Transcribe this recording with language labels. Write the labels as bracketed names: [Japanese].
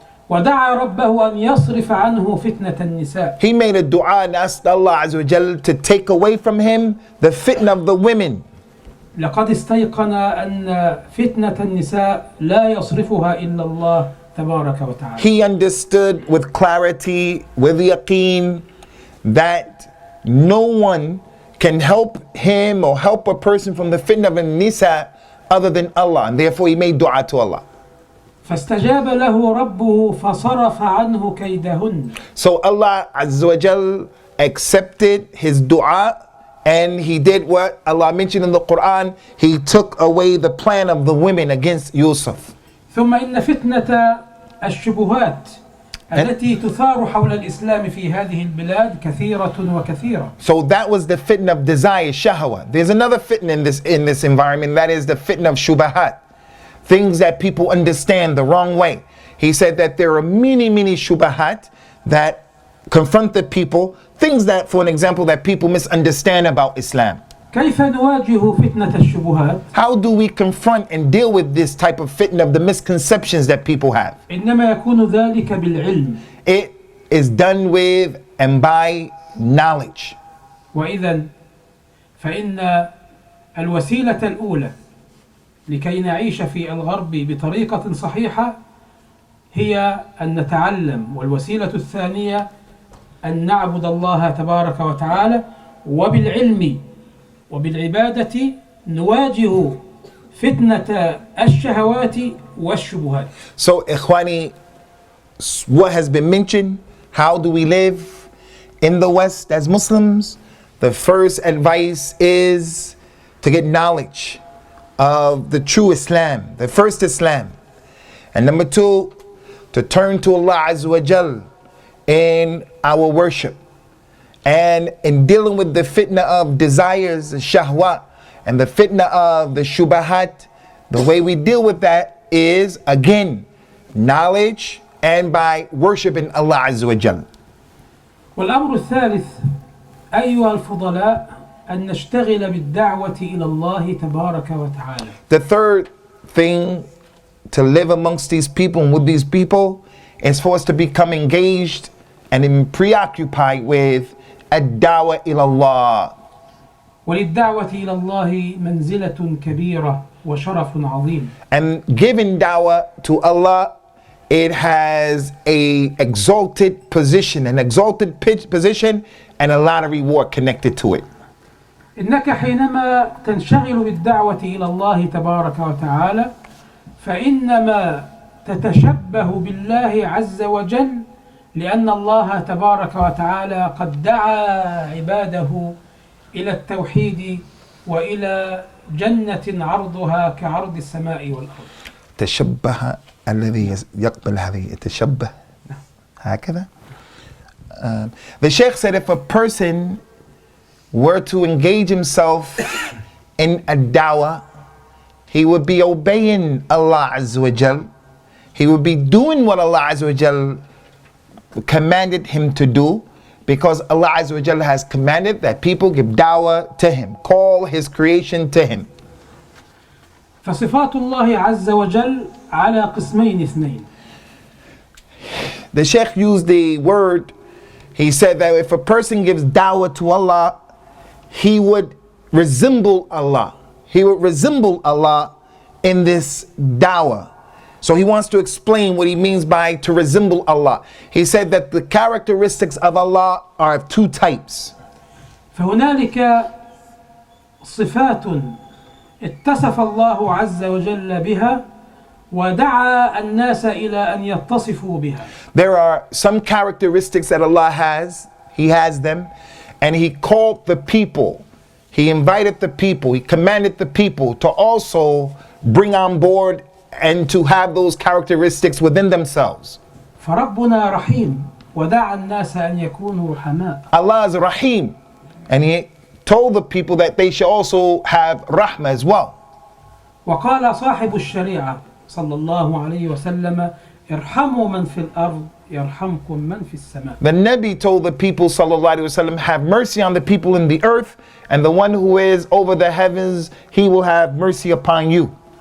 [Arabic] ودعا ربه أن يصرف عنه فتنة النساء. [English] He made a dua and asked Allah Azza wa Jal to take away from him the fitna of the women. [Arabic] لقد استيقن أن فتنة النساء لا يصرفها إلا الله تبارك وتعالى. [English] He understood with clarity, with yaqeen, that no one can help him or help a person from the fitna of An-Nisa other than Allah, and therefore he made dua to Allah. [Arabic] فاستجاب له ربه فصرف عنه كيدهن. [English] So Allah Azza wa Jal accepted his dua, and he did what Allah mentioned in the Qur'an. He took away the plan of the women against Yusuf. [Arabic] ثم إن فتنة الشبهات التي تثار حول الإسلام في هذه البلاد كثيرة وكثيرة. [English] So that was the fitna of desire, shahwa. There's another fitna in this environment, that is the fitna of shubahat. Things that people understand the wrong way. He said that there are many shubahat that confront the people, things that, for an example, that people misunderstand about Islam. [Arabic] كيف نواجه فتنة الشبهات؟ [English] How do we confront and deal with this type of fitna of the misconceptions that people have? [Arabic] إنما يكون ذلك بالعلم. [English] It is done with and by knowledge. [Arabic] وإذن فإن الوسيلة الأولى لكي نعيش في الغرب بطريقة صحيحة هي أن نتعلم، والوسيلة الثانية أن نعبد الله تبارك وتعالى، وبالعلم وبالعبادة نواجه فتنة الشهوات والشبهات. [English] So, Ikhwani, what has been mentioned, how do we live in the West as Muslims? The first advice is to get knowledge of the true Islam, the first Islam. And number two, to turn to Allah Azza wa Jal in our worship. And in dealing with the fitna of desires, the shahwa, and the fitna of the shubahat, the way we deal with that is, again, knowledge and by worshiping Allah Azza wa Jal. [Arabic] والأمر الثالث أيها الفضلاء أن نشتغل بالدعوة إلى الله تبارك وتعالى. [English] The third thing to live amongst these people and with these people is for us to become engaged and preoccupied with [Arabic] الدعوة إلى الله. وللدعوة إلى الله منزلة كبيرة وشرف عظيم. [English] And giving da'wah to Allah, it has a exalted position, an exalted position, and a lot of reward connected to it. [Arabic] إنك حينما تنشغل بالدعوة إلى الله تبارك وتعالى فإنما تتشبه بالله عز وجل، لأن الله تبارك وتعالى قد دعا عباده إلى التوحيد وإلى جنة عرضها كعرض السماء والأرض. تشبه الذي يقبل هذه التشبه هكذا. [English] The Sheikh said if a person were to engage himself in a da'wah, he would be obeying Allah Azza wa Jal. He would be doing what Allah Azza wa Jal commanded him to do, because Allah Azza wa Jal has commanded that people give da'wah to him, call his creation to him. [Arabic] فصفات الله عز وجل على قسمين اثنين. [English] The Sheikh used the word, he said that if a person gives da'wah to Allah, he would resemble Allah. He would resemble Allah in this da'wah. So he wants to explain what he means by to resemble Allah. He said that the characteristics of Allah are of two types. [Arabic] فهنالك صفات اتصف الله عز وجل بها ودعا الناس إلى أن يتصفوا بها. [English] There are some characteristics that Allah has, He has them, and He called the people, He invited the people, He commanded the people to also bring on board and to have those characteristics within themselves. [Arabic] فربنا رحيم ودعا الناس أن يكونوا رحماء. [English] Allah is Rahim, and He told the people that they should also have rahmah as well. [Arabic] وقال صاحب الشريعة صلى الله عليه وسلم ارحموا من في الأرض يرحمكم من في السماء. [English] The Nabi told the people sallallahu alaihi wasallam, have mercy on the people in the earth, and the one who is over the heavens, he will have mercy upon you.